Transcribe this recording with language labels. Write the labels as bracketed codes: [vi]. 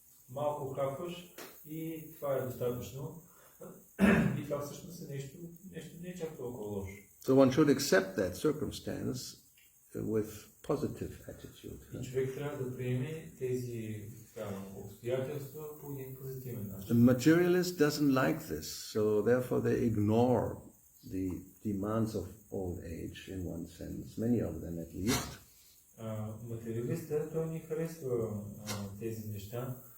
[bg] Малко хапваш и това е достатъчно. И това всъщност е нещо не чак толкова лошо. [en] So one should accept that circumstance with positive attitude. [bg] И човек трябва да приеме тези обстоятелства по един позитивен начин. [en] The materialist doesn't like this, so therefore they ignore the demands of old age in one sense, many of them at least. [bg] Материалистът, той не харесва тези неща.